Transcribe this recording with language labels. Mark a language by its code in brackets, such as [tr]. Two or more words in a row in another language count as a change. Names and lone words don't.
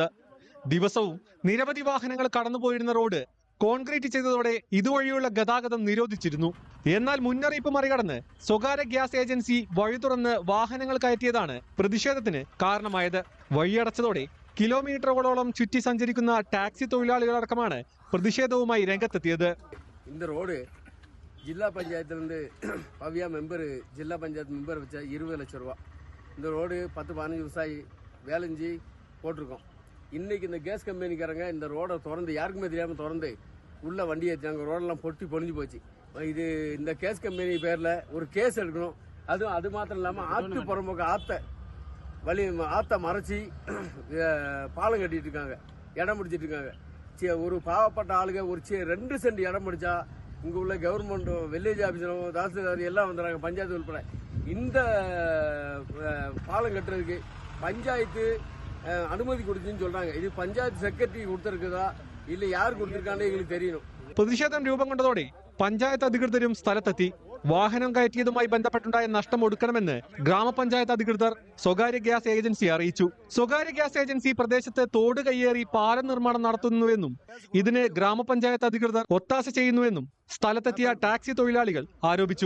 [ml] ദിവസവും നിരവധി വാഹനങ്ങൾ കടന്നുപോയിരുന്ന റോഡ് കോൺക്രീറ്റ് ചെയ്തതോടെ ഇതുവഴിയുള്ള ഗതാഗതം നിരോധിച്ചിരുന്നു. എന്നാൽ മുന്നറിയിപ്പ് മറികടന്ന് സ്വകാര്യ ഗ്യാസ് ഏജൻസി വഴി തുറന്ന് വാഹനങ്ങൾ കയറ്റിയതാണ് പ്രതിഷേധത്തിന് കാരണമായത്. വഴിയടച്ചതോടെ കിലോമീറ്ററുകളോളം ചുറ്റി സഞ്ചരിക്കുന്ന ടാക്സി തൊഴിലാളികളടക്കമാണ് പ്രതിഷേധവുമായി രംഗത്തെത്തിയത്. [ta] இந்த ரோடு ஜில்லா பஞ்சாயத்துலேருந்து பவ்யா ஜில்லா பஞ்சாயத்து மெம்பர் வச்ச 20 லட்சம் ரூபா. இந்த ரோடு 10-15 விவசாயி வேலைஞ்சி போட்டிருக்கோம். இன்னைக்கு இந்த கேஸ் கம்பெனிக்காரங்க இந்த ரோடை திறந்து யாருக்குமே தெரியாமல் திறந்து உள்ள வண்டி ஏற்றினாங்க. ரோடெல்லாம் பொழிஞ்சு போச்சு. இது இந்த கேஸ் கம்பெனி பேரில் ஒரு கேஸ் எடுக்கணும். அது மாத்திரம் இல்லாமல் ஆற்று புறம்போக்கு ஆற்றை மறைச்சி பாலம் கட்டிட்டு இருக்காங்க, இடம் பிடிச்சிட்டு இருக்காங்க. ஒரு பாவப்பட்ட ஆளுங்க ஒரு 2 சென்ட் இடம் பிடிச்சா இங்கே உள்ள கவர்மெண்ட் [en] village officer [ta] தாசில்தார் எல்லாம் வந்துடுறாங்க, பஞ்சாயத்து உள்பட. இந்த பாலம் கட்டுறதுக்கு பஞ்சாயத்து [ml] അനുമതി കൊടുത്തെന്ന് [ta] சொல்றாங்க. [ml] ഇത് പഞ്ചായത്ത് സെക്രട്ടറി കൊടുത്തിരിക്കുന്നതാ ഇല്ല യാർ കൊടുത്തിരിക്കാണ്ട് [ta] എங்களுக்கு தெரியணும். [ml] പ്രതിഷേധം രൂപം കൊണ്ടതോടെ പഞ്ചായത്ത് അധികൃതരും സ്ഥലത്തെത്തി. വാഹനം കയറ്റിയതുമായി ബന്ധപ്പെട്ടുണ്ടായ നഷ്ടം ഒടുക്കണമെന്ന് ഗ്രാമപഞ്ചായത്ത് അധികൃതർ സ്വകാര്യ ഗ്യാസ് ഏജൻസി അറിയിച്ചു. സ്വകാര്യ ഗ്യാസ് ഏജൻസി പ്രദേശത്ത് തോട് കയ്യേറി പാലം നിർമ്മാണം നടത്തുന്നുവെന്നും ഇതിന് ഗ്രാമപഞ്ചായത്ത് അധികൃതർ ഒത്താശ ചെയ്യുന്നുവെന്നും സ്ഥലത്തെത്തിയ ടാക്സി തൊഴിലാളികൾ ആരോപിച്ചു.